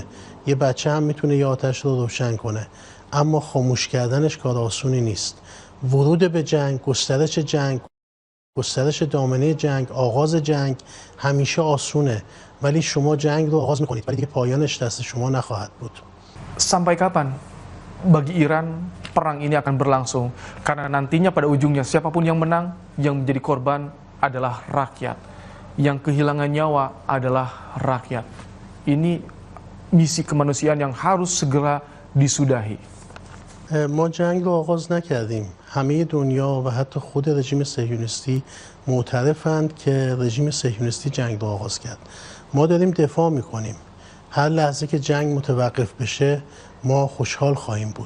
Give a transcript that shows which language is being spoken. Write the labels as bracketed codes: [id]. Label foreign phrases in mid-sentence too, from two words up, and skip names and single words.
[fa] یه بچه هم میتونه یه آتش رو روشن کنه، اما خاموش کردنش کار آسونی نیست. ورود به جنگ، گسترش دامنه جنگ، آغاز جنگ همیشه آسونه، ولی شما جنگ رو آغاز میکنید ولی دیگه پایانش دست شما نخواهد بود. [id] Sampai kapan bagi Iran perang ini akan berlangsung? Karena nantinya pada ujungnya siapapun yang menang, yang menjadi korban adalah rakyat. Yang kehilangan nyawa adalah rakyat. Ini misi kemanusiaan yang harus segera disudahi. [fa] ما جنگ رو آغاز نکردیم. همه دنیا و حتی خود رژیم صهیونیستی معترفند که رژیم صهیونیستی جنگ رو آغاز کرد. ما داریم دفاع میکنیم. هر لحظه که جنگ متوقف بشه ما خوشحال خواهیم بود.